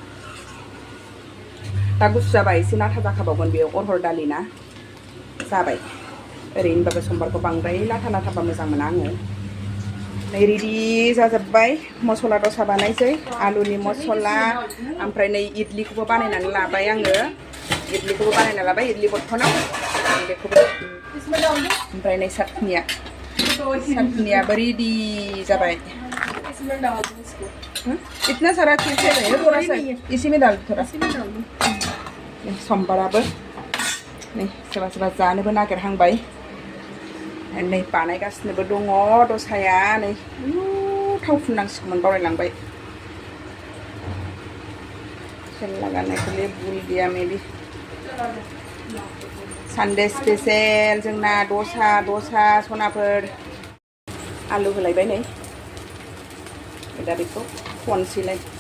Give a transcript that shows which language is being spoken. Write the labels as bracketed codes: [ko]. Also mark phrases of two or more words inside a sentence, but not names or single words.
[brx] दा गुसु जाबाय एसे लाथा जाखाबावगोन बेयो अरहर दालि ना जाबाय ओरैनोबाबो सम्बारखौ बांद्राय लाथा लाथाबा मोजां मोना आङो नै रेडि जाजोब्बाय मस्ला दसा बानायसै आलुनि मस्ला ओमफ्राय नै इडलिखौबो बानायनानै लाबाय आङो इडलि बर्थनाव बेखौबो ओमफ्राय नै सातनियाबो रेडि जाबाय [hi] इतना सारा चीज है थोड़ा सा इसी में डाल थोड़ा [brx] सम्बाराबो नै सोरबा सोरबा जानोबो नागिरहांबाय नै बानायगासिनोबो दङ दसाया नै थाव फुननांसिगौमोन बावलायलांबाय लगानायखौलाय भुल गैया मेबि [en] Sunday special [brx] जोंना दसा सनाफोर आलु होलायबाय नै दा बेखौ खनसैलाय